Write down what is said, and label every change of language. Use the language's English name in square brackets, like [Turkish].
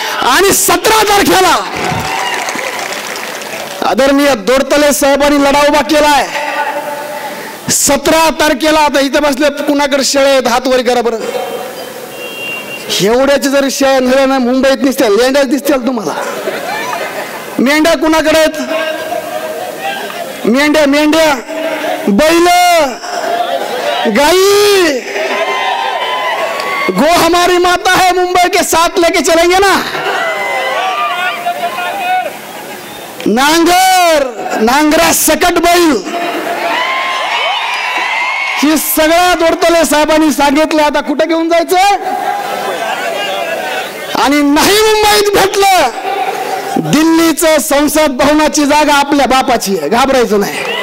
[Marathi] आणि 17 तारखेला आदरणीय दोडतले साहेबांनी लढा उभा केलाय. 17 तारखेला आता इथं बसले, कुणाकडे शेळे आहेत हात वर करा बरं. एवढ्याचे जरी शेळ्या झाल्या ना, मुंबईत दिसतील, लेंड्या दिसतील तुम्हाला. मेंढ्या कुणाकडे आहेत? मेंढ्या मेंढ्या बैल गाई. [Hindi] गो हमारी माता है, मुंबई के साथ लेके चलेंगे ना. [Marathi] नांगर, नांगरा सकट बैल, ही सगळ्या दोडतले साहेबांनी सांगितलं. आता कुठे घेऊन जायचं? आणि नाही मुंबईत भेटलं, दिल्लीचं संसद भवनाची जागा आपल्या बापाची आहे, घाबरायचं नाही.